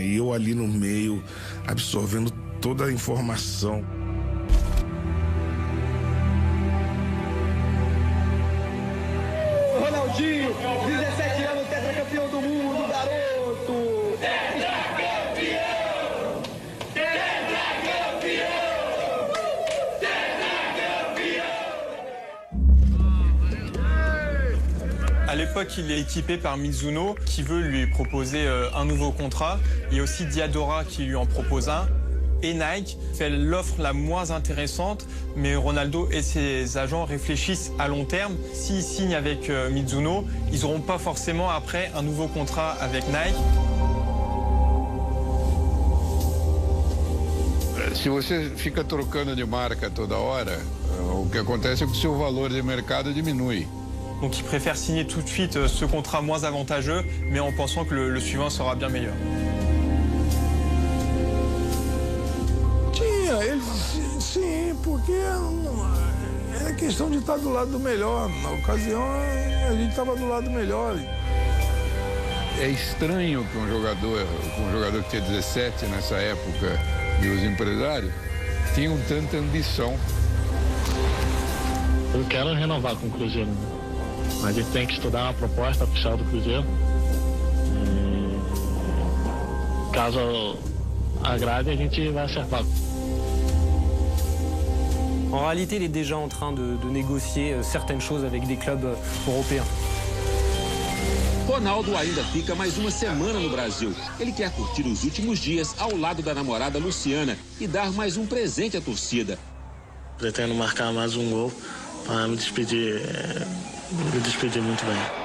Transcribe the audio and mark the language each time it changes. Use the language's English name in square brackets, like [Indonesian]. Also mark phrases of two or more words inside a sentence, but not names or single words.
[Portuguese] E eu ali no meio, absorvendo toda a informação. Ronaldinho, 17 anos, tetracampeão do mundo, garoto! Tetracampeão! Tetracampeão! [French] À l'époque, il est équipé par Mizuno qui veut lui proposer un nouveau contrat. Il y a aussi Diadora qui lui en propose un. Et Nike fait l'offre la moins intéressante, mais Ronaldo et ses agents réfléchissent à long terme. S'ils signent avec Mizuno, ils n'auront pas forcément après un nouveau contrat avec Nike. [Portuguese] Se você fica trocando de marca toda hora, o que acontece é que o seu valor de mercado diminui. [French] Donc il préfère signer tout de suite ce contrat moins avantageux, mais en pensant que le suivant sera bien meilleur. [Portuguese] Sim, porque é questão de estar do lado do melhor. Na ocasião, a gente estava do lado do melhor. É estranho que um jogador que tinha 17 nessa época e os empresários tinham tanta ambição. Eu quero renovar com o Cruzeiro, mas a gente tem que estudar uma proposta oficial do Cruzeiro. E, caso agrade, a gente vai acertar. [French] En réalité, il est déjà en train de négocier certaines choses avec des clubs européens. [Portuguese] Ronaldo ainda fica mais uma semana no Brasil. Ele quer curtir os últimos dias ao lado da namorada Luciana e dar mais um presente à torcida. Pretendo marcar mais um gol para me despedir muito bem.